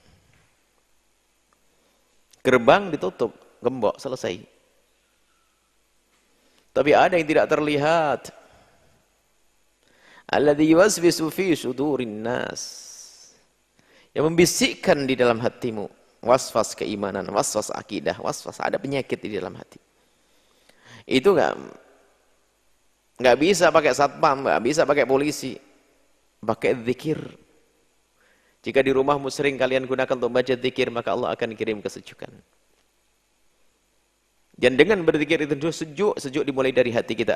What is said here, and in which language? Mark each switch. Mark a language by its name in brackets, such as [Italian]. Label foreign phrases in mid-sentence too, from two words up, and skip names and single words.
[Indonesian] Gerbang ditutup, gembok, selesai. Tapi ada yang tidak terlihat. [Arabic] الذي يوسوس في صدور الناس. [Indonesian] Yang membisikkan di dalam hatimu. Was-was keimanan, was-was akidah, was-was ada penyakit di dalam hati. Itu nggak bisa pakai satpam, nggak bisa pakai polisi. Pakai zikir. Jika di rumahmu sering kalian gunakan untuk baca zikir, maka Allah akan kirim kesejukan. Dan dengan berzikir itu sejuk dimulai dari hati kita.